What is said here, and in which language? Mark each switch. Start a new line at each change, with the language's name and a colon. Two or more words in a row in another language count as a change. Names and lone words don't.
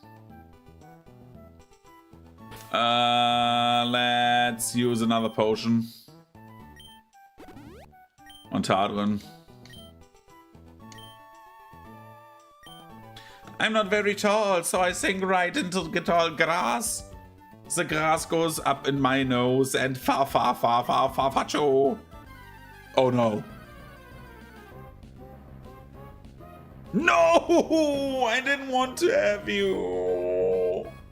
English: let's use another potion. On Tadrin. I'm not very tall, so I sink right into the tall grass. The grass goes up in my nose and fa-fa-fa-fa-fa-fa-cho. Oh no. No! I didn't want to have you.